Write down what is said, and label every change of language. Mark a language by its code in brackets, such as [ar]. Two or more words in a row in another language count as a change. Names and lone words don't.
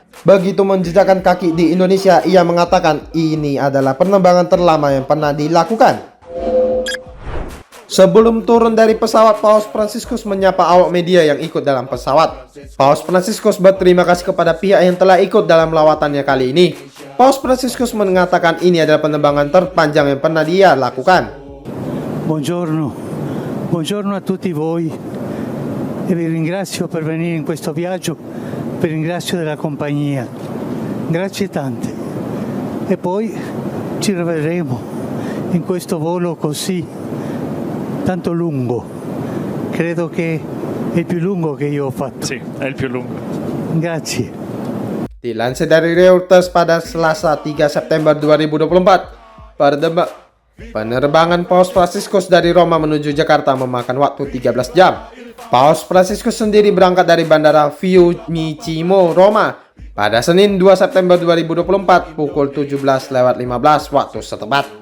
[id] Begitu menjejakkan kaki di Indonesia, ia mengatakan ini adalah penerbangan terlama yang pernah dilakukan. Sebelum turun dari pesawat, Paus Franciscus menyapa awak media yang ikut dalam pesawat. Paus Franciscus berterima kasih kepada pihak yang telah ikut dalam lawatannya kali ini. Paus Franciscus mengatakan ini adalah penerbangan terpanjang yang pernah dia lakukan. [it] Buongiorno, buongiorno a tutti voi e vi ringrazio per venire in questo viaggio, vi ringrazio della compagnia, grazie tante. E poi ci rivedremo in questo volo così tanto lungo, credo che è il più lungo che io ho fatto. Sì, è il più lungo. Grazie. [id] Dilansir dari Reuters pada Selasa 3 September 2024, penerbangan Paus Franciscus dari Roma menuju Jakarta memakan waktu 13 jam. Paus Franciscus sendiri berangkat dari Bandara Fiumicino, Roma pada Senin 2 September 2024 pukul 17:15 waktu setempat.